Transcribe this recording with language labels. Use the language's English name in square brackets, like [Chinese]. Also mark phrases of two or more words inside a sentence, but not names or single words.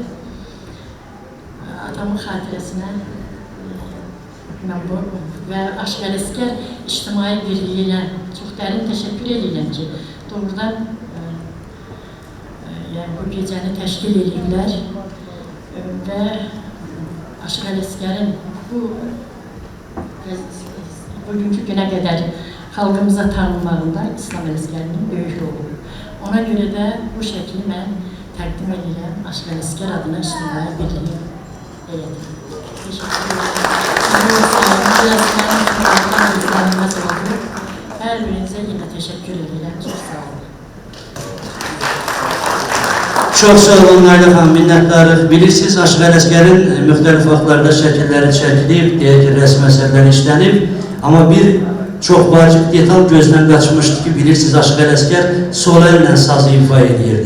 [Azerbaijani] Atamın xatirəsinə və Aşıq Ələsgər ictimai birliyinə çox dərin təşəkkür edirəm ki, doğrudan bu gecəni təşkil edirlər və Aşıq Ələsgərin bugünkü günə qədər xalqımıza tanınmağında İslam Ələsgərinin böyük rolu. Ona görə də bu şəkli mən təqdim edirəm Aşıq Ələsgər adına ictimai birliyi heyətinə. [Turkish] Teşekkür ederim. Her birinize yine teşekkür ederim. Çok sağ olun. [Azerbaijani] Çox sağ olun Nailə xanım, minnətdarıq. Bilirsiniz, Aşıq Ələsgərin müxtəlif vaxtlarda şəkilləri çəkilib, deyək ki, rəsm əsərləri işlənib. Amma bir çox vacib detal gözdən qaçmışdı ki, bilirsiniz, Aşıq Ələsgər sol əllə sazı ifa edirdi.